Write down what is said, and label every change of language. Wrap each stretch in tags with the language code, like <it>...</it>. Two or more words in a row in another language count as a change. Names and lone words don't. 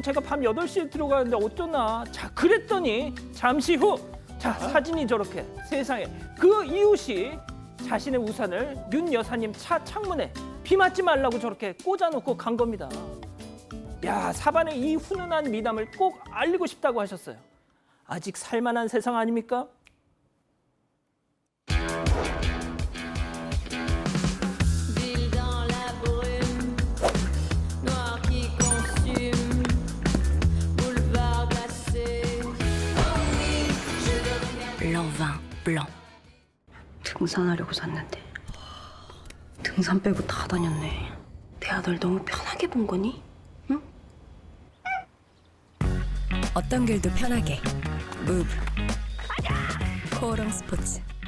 <ko>제가 밤 8시에 들어가는데 어쩌나. 자, 그랬더니 잠시 후, 자, 사진이 저렇게 세상에 그 이웃이 자신의 우산을 윤 여사님 차 창문에 비 맞지 말라고 저렇게 꽂아놓고 간 겁니다. 야, 사반의 이 훈훈한 미담을 꼭 알리고 싶다고 하셨어요. 아직 살만한 세상 아닙니까?</ko> <fr>Ville dans la brume, noir qui consume, boulevard glacé. Oh oui, je veux regarder. blanc vin blanc.</fr> <ko>등산하려고 샀는데 등산 빼고 다 다녔네. 내 아들 너무 편하게 본 거니? 응? 어떤 길도 편하게 무브 코오롱 스포츠.</ko>